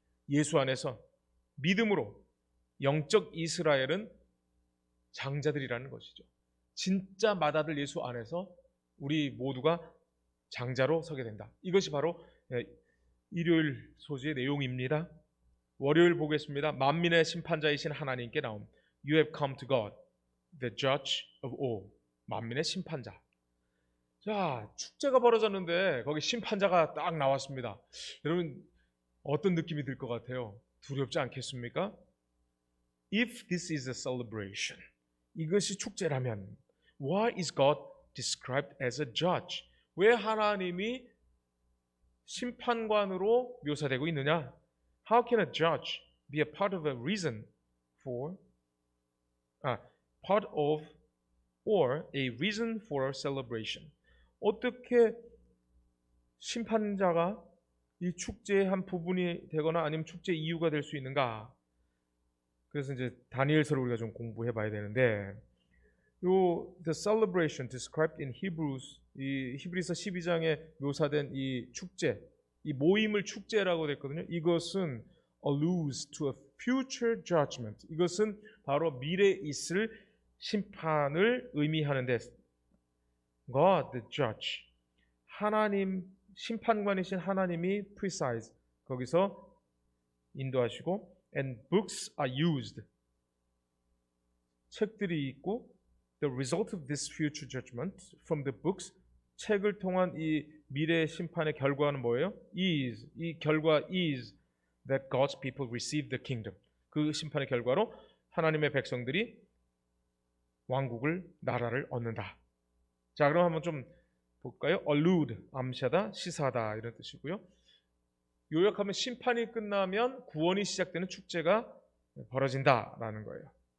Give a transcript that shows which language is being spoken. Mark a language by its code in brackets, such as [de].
[ko] 예수 안에서 믿음으로 영적 이스라엘은 장자들이라는 것이죠. 진짜 맏아들 예수 안에서 우리 모두가 장자로 서게 된다. 이것이 바로 일요일 소지의 내용입니다. 월요일 보겠습니다. 만민의 심판자이신 하나님께 나옴. [en] You have come to God, the judge of all. [ko] 만민의 심판자. 자, 축제가 벌어졌는데 거기 심판자가 딱 나왔습니다. 여러분 어떤 느낌이 들 것 같아요? 두렵지 않겠습니까? [en] If this is a celebration, [ko] 이것이 축제라면 [en] why is God described as a judge? [ko] 왜 하나님이 심판관으로 묘사되고 있느냐? [en] How can a judge be a part of a reason for part of or a reason for celebration? [ko] 어떻게 심판자가 이 축제의 한 부분이 되거나 아니면 축제의 이유가 될 수 있는가? 그래서 이제 다니엘서를 우리가 좀 공부해 봐야 되는데 [en] the celebration described in Hebrews, [ko] 이 히브리서 12장에 묘사된 이 축제, 이 모임을 축제라고 됐거든요. 이것은 [en] alludes to a future judgment. [ko] 이것은 바로 미래에 있을 심판을 의미하는데 [en] God the judge, [ko] 하나님 심판관이신 하나님이 precise, 거기서 인도하시고 [en] and books are used, [ko] 책들이 있고 [en] the result of this future judgment from the books, [ko] 책을 통한 이 미래 심판의 결과는 뭐예요? [en] is, [ko] 이 결과 [en] is that God's people receive the kingdom. [ko] 그 심판의 결과로 하나님의 백성들이 왕국을, 나라를 얻는다. 자, 그럼 한번 좀 볼까요? allude, 암시하다, 시사하다 이런 뜻이고요. 요약하면 심판이 끝나면 구원이 시작되는 축제가 벌어진다라는 거예요.